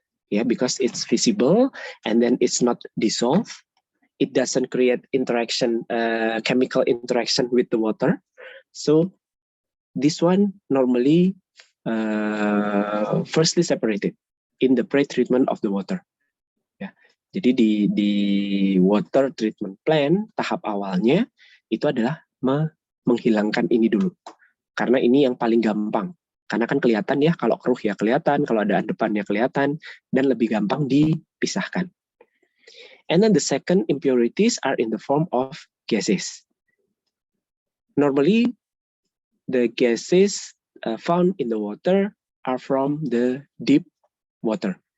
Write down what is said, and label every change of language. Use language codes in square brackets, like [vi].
[en] Yeah, because it's visible, and then it's not dissolved. It doesn't create interaction, chemical interaction with the water. So this one normally firstly separated in the pre-treatment of the water. [id] Ya, jadi di water treatment plant tahap awalnya itu adalah menghilangkan ini dulu, karena ini yang paling gampang. Karena kan kelihatan ya, kalau keruh ya kelihatan, kalau ada depan ya kelihatan, dan lebih gampang dipisahkan. [en] And then the second impurities are in the form of gases. Normally, the gases found in the water are from the deep water.